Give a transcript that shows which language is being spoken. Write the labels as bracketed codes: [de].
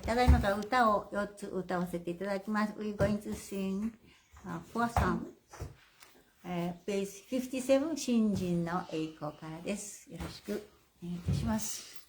[ja] ただいまから歌を4つ歌わせていただきます。 [en] We're going to sing four songs. Page 57、 [ja] 新人の栄光からです。よろしくお願いいたします。